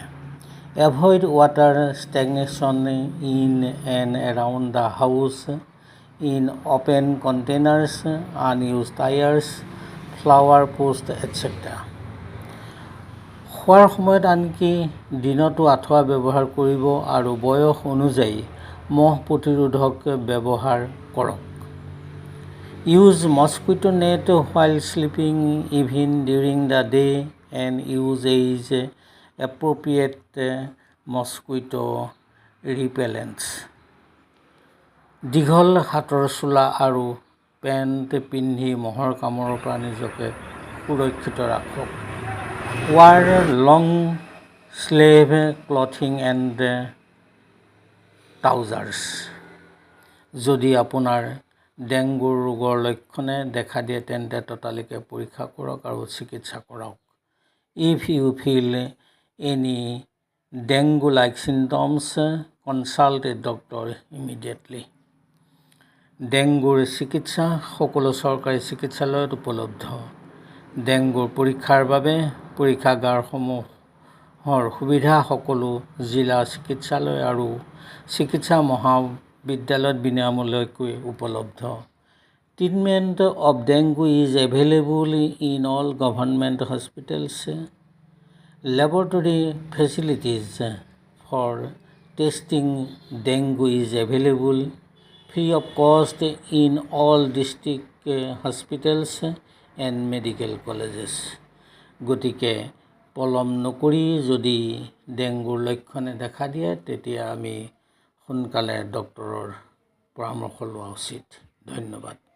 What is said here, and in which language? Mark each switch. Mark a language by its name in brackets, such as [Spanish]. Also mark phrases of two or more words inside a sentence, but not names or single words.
[English] Avoid water stagnation in and around the house, in open containers, unused tyres, flower pots etcetera. [Assamese] খোৱাৰ সময়ত আনকি দিনতো আঁঠুৱা ব্যৱহাৰ কৰিব আৰু বয়স অনুযায়ী মহ প্ৰতিৰোধক ব্যৱহাৰ কৰক। [English] use mosquito net while sleeping even during the day and use age appropriate mosquito repellents. [Assamese] দীঘল হাতৰ চোলা আৰু পেণ্ট পিন্ধি মহৰ কামোৰৰ পৰা নিজকে সুৰক্ষিত ৰাখক। [English] Wear long sleeve clothing and trousers. [Assamese] যদি আপোনাৰ ডেংগু ৰোগৰ লক্ষণে দেখা দিয়ে তেন্তে ততালিকে পৰীক্ষা কৰক আৰু চিকিৎসা কৰক। [English] If you feel any dengue-like symptoms, consult a doctor immediately. [Assamese] ডেংগুৰ চিকিৎসা সকলো চৰকাৰী চিকিৎসালয়ত উপলব্ধ। ডেংগুৰ পৰীক্ষাৰ বাবে পৰীক্ষাগাৰসমূহৰ সুবিধা সকলো জিলা চিকিৎসালয় আৰু চিকিৎসা মহাবিদ্যালয়ত বিনামূলীয়াকৈ উপলব্ধ। [English] Treatment of dengue is available in all government hospitals. Laboratory facilities for testing dengue is available free of cost in all district hospitals and medical colleges. [Assamese] গতিকে পলম নকৰি যদি ডেংগুৰ লক্ষণে দেখা দিয়ে তেতিয়া আমি সোনকালে ডক্তৰৰ পৰামৰ্শ লোৱা উচিত। ধন্যবাদ।